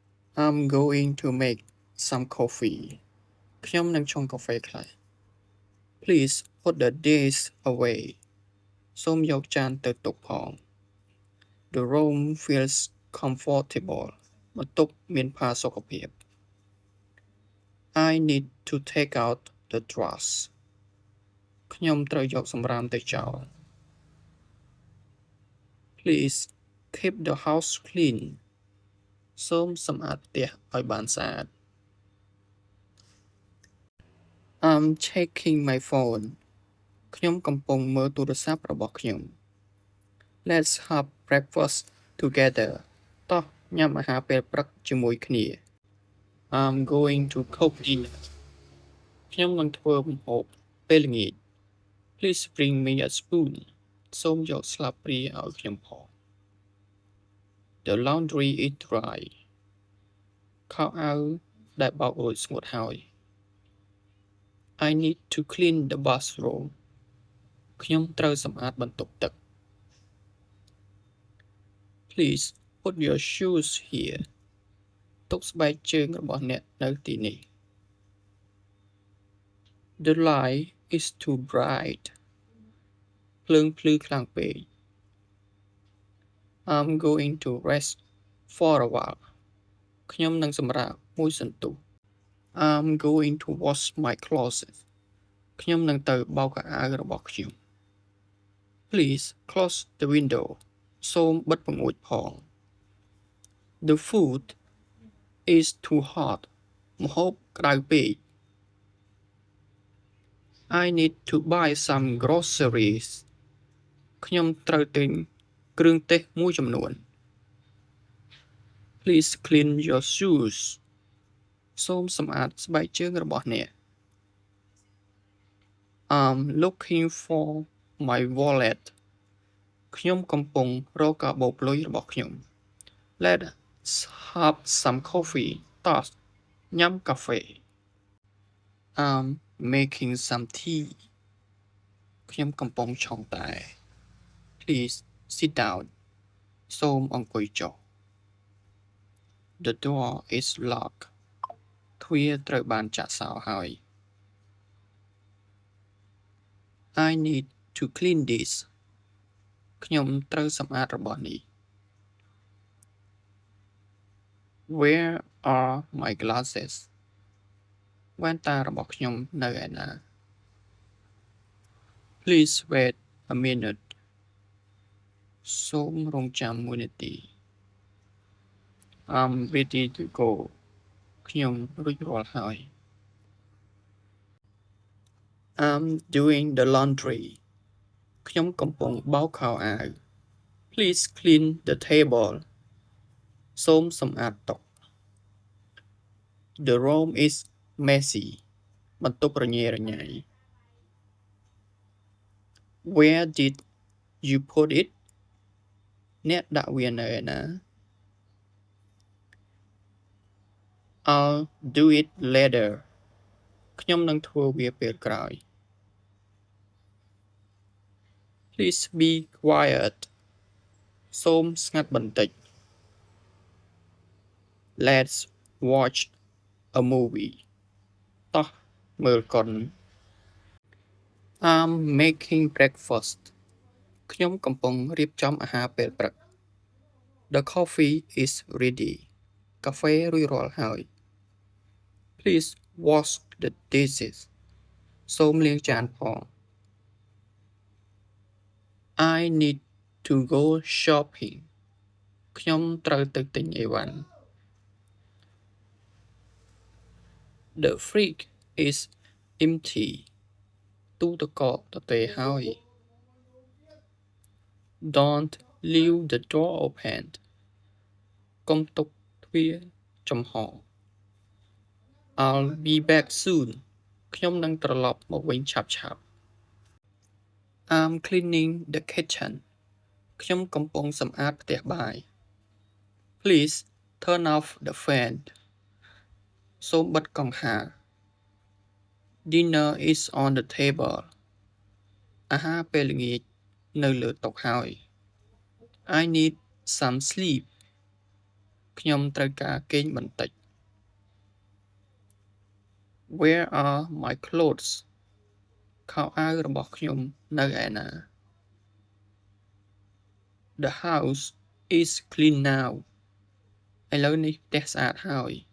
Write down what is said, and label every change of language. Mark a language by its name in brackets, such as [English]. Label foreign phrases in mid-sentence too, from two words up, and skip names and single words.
[English] I'm going to make some coffee [Khmer] ខ្ញុំនឹងឆុងកាហ្វេខ្លះ [English] Please put the dish away [Khmer] សូមយកចានទៅទុកផង [English] The room feels comfortable [Khmer] បន្ទប់មានផាសុកភាព [English] I need to take out the trash [Khmer] ខ្ញុំត្រូវយកសម្រាមទៅចោល [English] Please keep the house clean [Khmer] សូមសម្អាតផ្ទះឲ្យបានស្អាត [English] I'm checking my phone [Khmer] ខ្ញុំកំពុងមើលទូរស័ព្ទរបស់ខ្ញុំ [English] Let's have breakfast together [Khmer] តោះញ៉ាំអាហារពេលព្រឹកជាមួយគ្នា [English] I'm going to cook dinner [Khmer] ខ្ញុំនឹងធ្វើម្ហូបពេលល្ងាច [English] Please bring me a spoon [Khmer] សូមយកស្លាបព្រាឲ្យខ្ញុំផង [English] The laundry is dry [Khmer] ខោអាវដែលបោករួចស្ងួតហើយ [English] I need to clean the bathroom [Khmer] ខ្ញុំត្រូវសម្អាតបន្ទប់ទឹក [English] Please put your shoes here [Khmer] ទុកស្បែកជើងរបស់អ្នកនៅទីនេះ [English] The light is too bright [Khmer] ភ្លើងភ្លឺខ្លាំងពេក [English] I'm going to rest for a while [Khmer] ខ្ញុំនឹងសម្រាកមួយសន្ទុះ [English] I'm going to wash my clothes [Khmer] ខ្ញុំនឹងទៅបោកខោអាវរបស់ខ្ញុំ [English] Please close the window [Khmer] សូមបិទបង្អួចផង [English] The food is too hot [Khmer] ម្ហូបក្តៅពេក [English] I need to buy some groceries [Khmer] ខ្ញុំត្រូវទិញគ្រឿងទេសមួយចំនួន [English] Please clean your shoes [Khmer] សូមសម្អាតស្បែកជើងរបស់អ្នក [English] I'm looking for my wallet [Khmer] ខ្ញុំកំពុងរកកាបូបលុយរបស់ខ្ញុំ [English] Let's have some coffee [Khmer] តោះញ៉ាំកាហ្វេ [English] I'm making some tea [Khmer] ខ្ញុំកំពុងឆុងតែ [English] Please sit down [Khmer] សូមអង្គុយចុះ [English] The door is locked [Khmer] ទ្វារត្រូវបានចាក់សោហើយ [English] I need to clean this [Khmer] ខ្ញុំត្រូវសម្អាតរបស់នេះ [English] Where are my glasses [Khmer] វ៉ែនតារបស់ខ្ញុំនៅឯណា [English] Please wait a minute [Khmer] សូមរងចាំមួយនាទី [English] I'm ready to go [Khmer] ខ្ញុំរួចរាល់ហើយ [English] I'm doing the laundry [Khmer] ខ្ញុំកំពុងបោកខោអាវ [English] Please clean the table [Khmer] សូមសម្អាតតុ [English] The room is messy [Khmer] បន្ទប់រញ៉េរញ៉ៃ [English] Where did you put it [Khmer] អ្នកដាក់វានៅឯណា [English] I'll do it later [Khmer] ខ្ញុំនឹងធ្វើវាពេលក្រោយ [English] Please be quiet [Khmer] សូមស្ងាត់បន្តិច [English] Let's watch a movie [Khmer] តោះមើលកុន [English] I'm making breakfast [Khmer] ខ្ញុំកំ ពុងរៀបចំអាហារពេលព្រឹក [English] The coffee is ready [Khmer] កាហ្វេរួចរាល់ហើយ [English] Please wash the dishes [Khmer] សូមលាងចានផង [English] I need to go shopping [Khmer] ខ្ញុំត្រូវទៅទិញអីវ៉ាន់ [English] The fridge is empty [Khmer] ទូទឹកកកទទេហើយ [English] Don't leave the door open [Khmer] កុំទុក ទ្វារចំហ [English] I'll be back soon [Khmer] ខ្ញុំនឹងត្រឡប់មកវិញ ឆាប់ៗ [English] I'm cleaning the kitchen [Khmer] ខ្ញុំកំពុងសម្អាតផ្ទះបាយ [English] Please turn off the fan [Khmer] សូមបិទកង្ហារ [English] Dinner is on the table [Khmer] អាហារពេលល្ងាចនៅលើតុហើយ [English] I need some sleep [Khmer] ខ្ញុំត្រូវការគេងបន្តិច [English] Where are my clothes [Khmer] ខោអាវរបស់ខ្ញុំនៅឯណា [English] The house is clean now [Khmer] ឥឡូវនេះផ្ទះស្អាតហើយ